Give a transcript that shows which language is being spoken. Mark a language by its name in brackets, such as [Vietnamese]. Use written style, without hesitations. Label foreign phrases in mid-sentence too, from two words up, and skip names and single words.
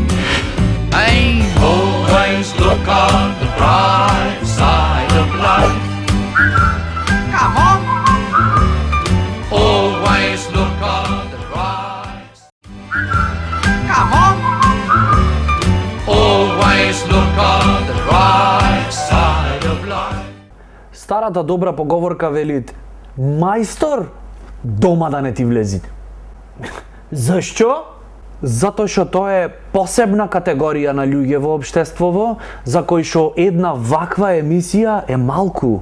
[English] Hey, always look on the bright side of life. Come on. Always look on the bright side. Come on. Always look on the bright side of life. [Macedonian] Старата добра поговорка вели: мајстор, дома да не ти влези. Зашто? Затоа што тоа е посебна категорија на луѓе во општествово, за кои што една ваква емисија е малку.